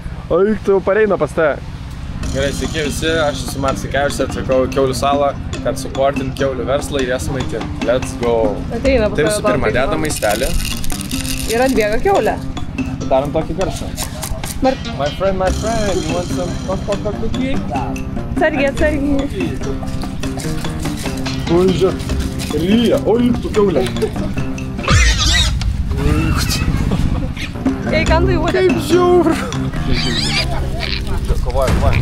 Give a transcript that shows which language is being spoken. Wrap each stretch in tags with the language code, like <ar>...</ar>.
<lt>Eik tu, pareina pas tave. Gerai, sveiki visi, aš esu Marcikevičius, atvykau į Kiaulių salą, kad supportint kiaulių verslą ir jas maitint.</lt> <en>Let's go.</en> <lt>Ateina pas tave. Tai visų pirma, dedam maistelį. Ir atbėga kiaulė. Darom tokį garsą.</lt> <en>My friend, you want some cookie?</en> <lt>Atsargiai. Oi, žiūrėk, lyja, oi, tu kiaulė. Ei, kandai uodė. Kaip žiauru. Kovoja.</lt>